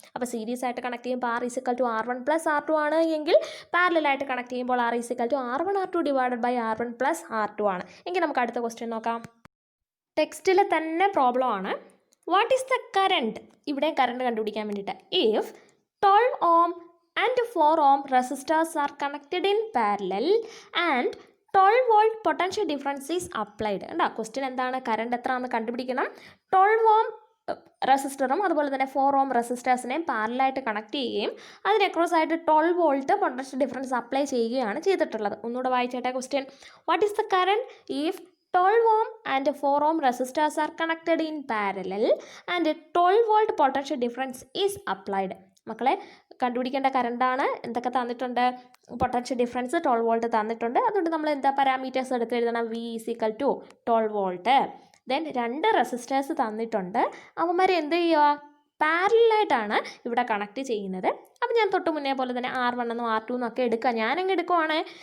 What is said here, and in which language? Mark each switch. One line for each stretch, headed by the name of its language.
Malayalam: അപ്പോൾ സീരീസ് ആയിട്ട് കണക്ട് ചെയ്യുമ്പോൾ R = R1+R2 ആണ് എങ്കിൽ പാരലലായിട്ട് കണക്ട് ചെയ്യുമ്പോൾ R = R1R2 / R1+R2 ആണ്. എങ്കിൽ നമുക്ക് അടുത്ത ക്വസ്റ്റ്യൻ നോക്കാം. ടെക്സ്റ്റിലെ തന്നെ പ്രോബ്ലം ആണ്.
English: What is the current?
Malayalam: ഇവിടെ കറണ്ട് കണ്ടുപിടിക്കാൻ വേണ്ടിയിട്ട്.
English: If 12 ohm and 4 ohm resistors are connected in parallel and 12 volt potential difference is applied.
Malayalam: കണ്ടോ ക്വസ്റ്റ്യൻ എന്താണ്? കറണ്ട് എത്രയാണെന്ന് കണ്ടുപിടിക്കണം. 12 ohm റെസിസ്റ്ററും അതുപോലെ തന്നെ 4 ohm റെസിസ്റ്റേഴ്സിനെയും പാരലായിട്ട് കണക്ട് ചെയ്യുകയും അതിന് അക്രോസ് ആയിട്ട് 12 വോൾട്ട് പൊട്ടൻഷ്യൽ ഡിഫറൻസ് അപ്ലൈ ചെയ്യുകയാണ് ചെയ്തിട്ടുള്ളത്. ഒന്നുകൂടെ വായിച്ചേട്ടെ question.
English: What is the current if 12 ohm and 4 ohm resistors are connected in parallel and 12 volt potential difference is applied.
Malayalam: മക്കളെ കണ്ടുപിടിക്കേണ്ട കറണ്ടാണ്. എന്തൊക്കെ തന്നിട്ടുണ്ട്? പൊട്ടൻഷ്യൽ ഡിഫറൻസ് 12 വോൾട്ട് തന്നിട്ടുണ്ട്. അതുകൊണ്ട് നമ്മൾ എന്താ പാരാമീറ്റേഴ്സ് എടുത്ത് എഴുതണം? V = 12 volt. ദെൻ 2 റെസിസ്റ്റേഴ്സ് തന്നിട്ടുണ്ട്. അവന്മാർ എന്ത് ചെയ്യുക? പാരലായിട്ടാണ് ഇവിടെ കണക്ട് ചെയ്യുന്നത്. അപ്പോൾ ഞാൻ തൊട്ട് മുന്നേ പോലെ തന്നെ R1 എന്നും R2 എന്നൊക്കെ എടുക്കുക. ഞാനങ്ങ് എടുക്കുവാണ്.